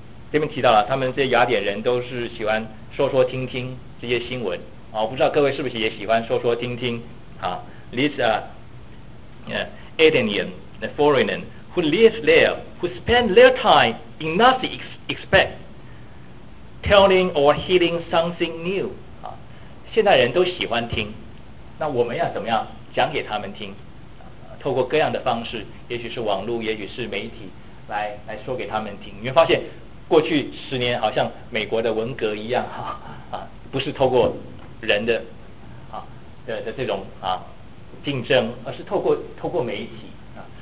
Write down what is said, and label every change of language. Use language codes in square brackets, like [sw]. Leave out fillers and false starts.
[zh] 这边提到了，他们这些雅典人都是喜欢说说听听这些新闻啊，我不知道各位是不是也喜欢说说听听啊。 [en] These are Athenian the foreigner who lives there who spend their time in nothing except telling or hearing something new 啊。 [zh] 现代人都喜欢听，那我们要怎么样讲给他们听？透过各样的方式，也许是网络，也许是媒体，来说给他们听。你会发现，过去十年好像美国的文革一样，哈啊，不是透过人的啊的这种啊竞争，而是透过媒体啊。